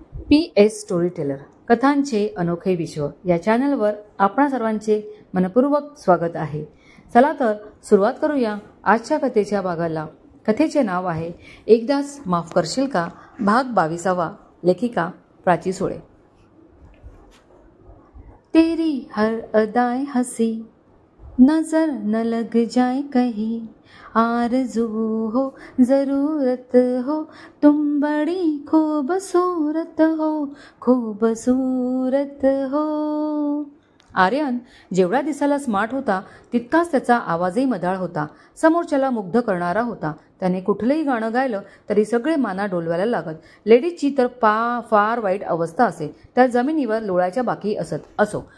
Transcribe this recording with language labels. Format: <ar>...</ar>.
<mr>PS story teller कथांचे अनोखे विश्व या चॅनलवर आपणा सर्वांचे मनपूर्वक स्वागत आहे. चला तर सुरुवात करूया आजच्या कथेच्या भागाला. कथेचे नाव आहे एकदाच माफ करशील का, भाग 22. लेखिका प्राची सोळे.</mr> <hi>तेरी हर अदाएं हंसी नजर न लग जाए कहीं, आरज़ू हो ज़रूरत हो तुम बड़ी खूबसूरत हो, खूबसूरत हो.</hi> <mr>आर्यन जेवढा दिसायला स्मार्ट होता तितकाच त्याचा आवाजही मधाळ होता. समोरच्याला मुग्ध करणारा होता. त्याने कुठलंही गाणं गायलं तरी सगळे माना डोलवायला लागत. लेडीजची तर फार वाईट अवस्था असे. त्या जमिनीवर लोळायच्या बाकी असो.</mr>